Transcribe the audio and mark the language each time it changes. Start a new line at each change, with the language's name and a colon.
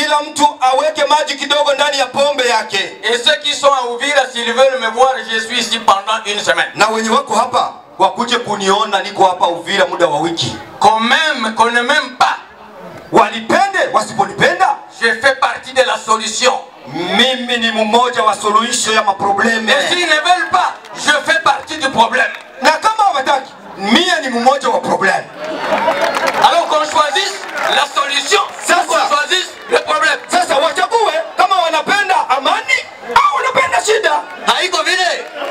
Swahili: Kila mtu aweke maji kidogo ndani ya pombe yake.
French: Et ceux qui sont à Uvira, s'ils veulent me voir, je suis ici pendant une semaine.
Swahili: Na wenye wako hapa wakuje kuniona niko hapa Uvira muda wa wiki.
French: Qu'on m'aime, qu'on ne m'aime pas.
Swahili: Walipende, wasipolipenda,
French: je fais partie de la solution.
Swahili: Mimi ni mmoja wa suluhisho ya maprobleme.
French: Et s'ils ne veulent pas, je fais partie du problème.
Swahili: Na kama hawataki, mimi ni mmoja wa problème.
French: Alors qu'on choisisse la solution, qu'on choisisse le problème.
Swahili: Sasa wachague kama wanapenda amani au wanapenda shida. Haiko vile.